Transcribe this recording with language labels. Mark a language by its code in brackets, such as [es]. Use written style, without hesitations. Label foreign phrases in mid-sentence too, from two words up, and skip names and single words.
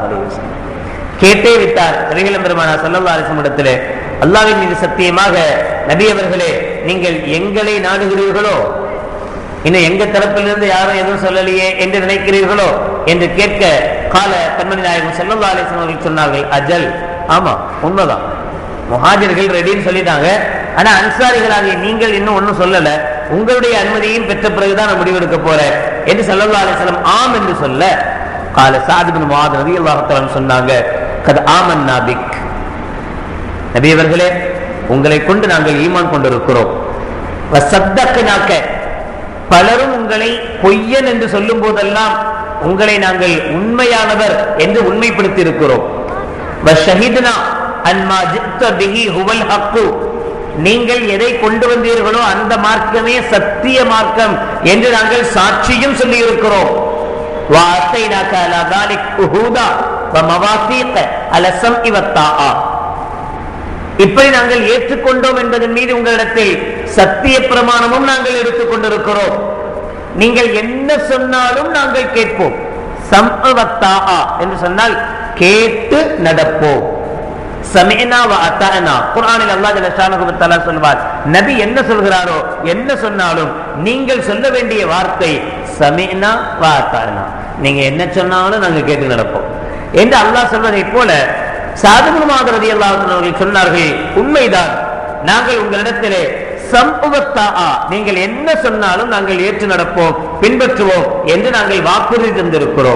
[ar] عليه وسلم, [ta] கேட்டே விட்டார் நபிகள் பெருமானார் [ar] صلى الله عليه وسلم [ta] இடத்திலே, அல்லாஹ்வின் மீது சத்தியமாக நபி அவர்களே, நீங்கள் எங்களை நாடுகிறீர்களோ, இன்னும் எங்க தரப்பிலிருந்து யாரும் எதுவும் சொல்லலையே என்று நினைக்கிறீர்களோ என்று கேட்க, கால கண்மணி நாயகம் [ar] صلى الله عليه وسلم [ta] அவர்கள் சொன்னார்கள், அஜல், ஆமா, உண்மைதான், முஹாஜிர்கள் ரெடின்னு சொல்லிட்டாங்க, ஆனா அன்சாரிகளாகிய நீங்கள் இன்னும் ஒன்னும் சொல்லல, உங்களுடைய அனுமதியும் பெற்ற பிறகுதான் நான் முடிவெடுக்க போறேன் என்று [ar] صلى الله عليه وسلم [ta] ஆம் என்று சொல்ல [ar] قال سعد بن معاذ رضي الله تعالى [ta] சொன்னாங்க [ar] قد آمنا بك, [ta] நபி அவர்களே உங்களை கொண்டு நாங்கள் ஈமான் கொண்டிருக்கிறோம். வஸத்தக்னாக, பலரும் உங்களை பொய்யன் என்று சொல்லும் போதெல்லாம் உங்களை நாங்கள் உண்மையானவர் என்று உண்மைப்படுத்தி இருக்கிறோம். [ar] وشهدنا أن ما جئت به هو الحق, [ta] நீங்கள் எதை கொண்டு வந்தீர்களோ அந்த மார்க்கமே சத்திய மார்க்கம் என்று நாங்கள் சாட்சியும் சொல்லி இருக்கிறோம். [ar] وَأَعْطَيْنَاكَ عَلَى ذَلِكَ عُهُودًا وَمَوَاثِيقَ عَلَى السَّمْعِ وَالطَّاعَةِ, [ta] இப்படி நாங்கள் ஏற்றுக்கொண்டோம் என்பதன் மீது உங்களிடத்தில் சத்திய பிரமாணமும் நாங்கள் எடுத்துக் கொண்டிருக்கிறோம். நீங்கள் என்ன சொன்னாலும் நாங்கள் கேட்போம். [ar] سمعا وطاعة [ta] என்று சொன்னால் கேட்டு நடப்போம். [ar] سمعنا و أطعنا, [ta] குர்ஆனில் அல்லாஹ் [ar] جل شأنه و تعالى [ta] சொல்வார், நபி என்ன சொல்கிறாரோ என்ன சொன்னாலும் நீங்கள் சொல்ல வேண்டிய வார்த்தை [ar] سمعنا و أطعنا, [ta] நீங்க என்ன சொன்னாலும் நாங்கள் கேட்டு நடப்போம் என்று அல்லாஹ் சொல்வதை போல ஸஅத் இப்னு முஆத் [ar] رضي الله عنه [ta] அவர்கள் சொன்னார்கள், உண்மைதான், நாங்கள் உங்களிடத்திலே சம்உவத்தாஆ, நீங்கள் என்ன சொன்னாலும் நாங்கள் ஏற்று நடப்போம் பின்பற்றுவோம் என்று நாங்கள் வாக்குறுதி தந்திருக்கிறோம்.